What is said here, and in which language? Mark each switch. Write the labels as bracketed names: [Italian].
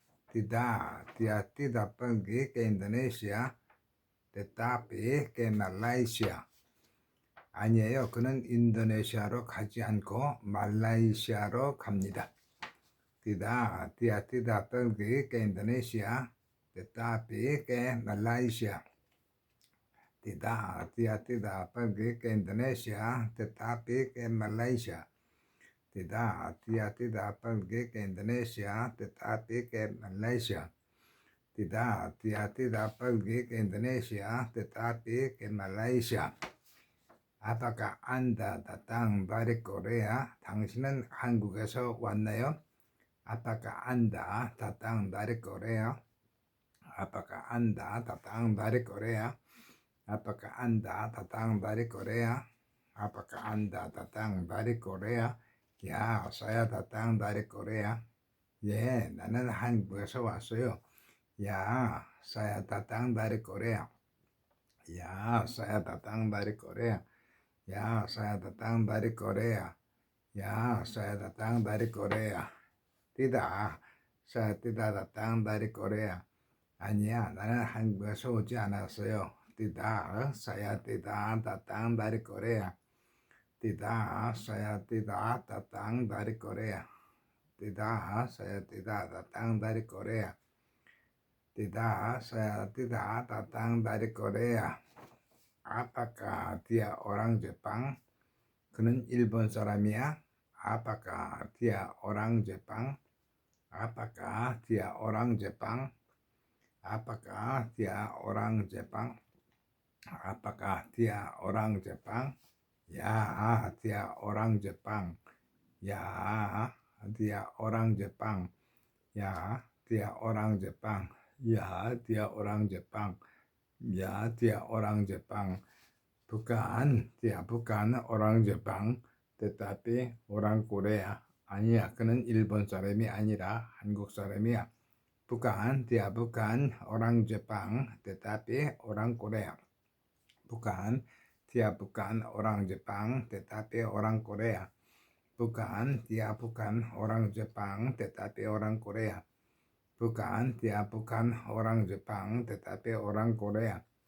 [Indonesian] Tidak, dia tidak pergi ke Indonesia, tetapi ke Malaysia. [Korean] 아니에요. 그는 인도네시아로 가지 않고 말라이시아로 갑니다. [Indonesian] Tidak pergi ke Indonesia, tetapi ke Malaysia. Tidak pergi ke Indonesia, tetapi ke Malaysia. Tidak pergi ke Indonesia, tetapi ke Malaysia. Tidak pergi ke Indonesia, tetapi ke Malaysia. Apakah Anda datang dari Korea? [Korean] 당신은 한국에서 왔나요? [Indonesian] Apakah Anda datang dari Korea? Apakah Anda datang dari Korea? Apakah Anda datang dari Korea? Apakah Anda datang dari Korea? Ya, saya datang dari Korea. [Korean] 예, 나는 한국에서 왔어요. [Indonesian] Ya, saya datang dari Korea. Ya, saya datang dari Korea. Ya, saya datang dari Korea. Ya, saya datang dari Korea. Tidak, saya tidak datang dari Korea. [Korean] 아니야, 나는 한국에서 오지 않았어요. [Indonesian] Tidak, saya tidak datang dari Korea. Tidak, saya tidak datang dari Korea. Tidak, saya tidak datang dari Korea. Tidak, saya tidak datang dari Korea. Apakah dia orang Jepang? [Korean] 그는 일본 사람이야? [Indonesian] Apakah dia orang Jepang? Apakah dia orang Jepang? Apakah dia orang Jepang? Apakah dia orang Jepang? Ya, dia orang Jepang. Ya, dia orang Jepang. Ya, dia orang Jepang. Ya, dia orang Jepang. Ya, dia orang Jepang. Bukan, dia bukan orang Jepang, tetapi orang Korea. [Korean] 아니야, 그는 일본 사람이 아니라 한국 사람이야. [Indonesian] Bukan, dia bukan orang Jepang, tetapi orang Korea. Bukan, dia bukan orang Jepang, tetapi orang Korea. Bukan, dia bukan orang Jepang, tetapi orang Korea. Bukan, dia bukan orang Jepang, tetapi orang Korea.